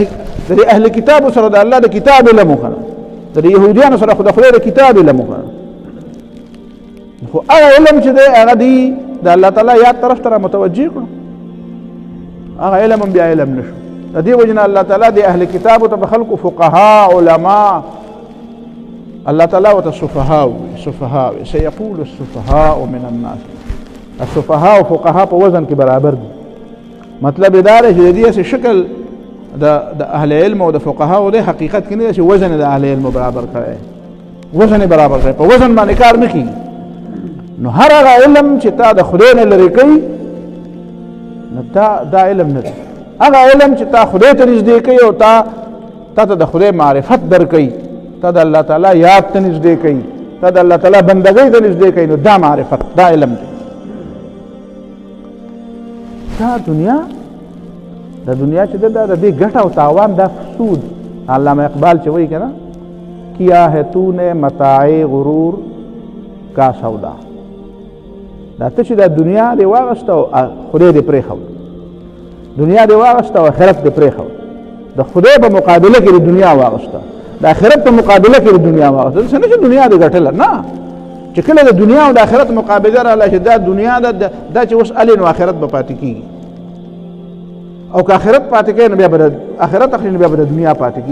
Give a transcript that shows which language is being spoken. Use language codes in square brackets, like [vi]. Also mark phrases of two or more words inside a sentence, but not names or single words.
[ps] د اهل کتابو سره د الله د کتاب علم وکړه، د یهودیانو سره خو د خدای د کتاب علم وکړه. خو هغه علم چې دی هغه دی د الله تعالی یاد طرف ته را متوجه کړو، هغه علم هم بیا علم نشو. د دې وجه نه الله تعالی د اهل کتابو ته به خلکو فقها علما، الله تعالی ورته سفهاء [ar] سيقول السفهاء من الناس. [ps] السفهاء او فقها په وزن کې برابر دي. مطلب دا دی چې د دې شکل د اهل علم او د فقها د حقیقت کې نه چې وزن د اهل علم برابر کړي، وزن برابر کړي، په وزن باندې کار نه کیږي. نو هر هغه علم چې تا د خدای نه لرې کوي نو دا علم نه دی. هغه علم چې تا خدای ته نږدې کوي او تا ته د خدای معرفت درکوي، تا د الله تعالی یاد ته نږدې کوي، تا د الله تعالی بندګۍ ته نږدې کوي، نو دا معرفت، دا علم دی. دا دنیا چې دا د دې ګټه او تاوان دا سود. علامه اقبال چې وایي که نه [ur] کیا ہے تو نے متاع غرور کا سودا، [ps] دا ته چې دا دنیا دې واغسته او خدای دې پرېښود، دنیا دې واغسته او آخرت دې پرېښود، د خدای په مقابله کې د دنیا واغسته، د آخرت په مقابله کې د دنیا واغسته. څه نه چې دنیا دې ګټله، نه، چې کله د دنیا او د آخرت مقابله راغله چې دا دنیا ده، دا چې اوس الې نو آخرت به پاتې کېږي، او که آخرت پاتې کوي نو بیا به آخرت اخلي نو بیا به د دنیا پاتې کېږي.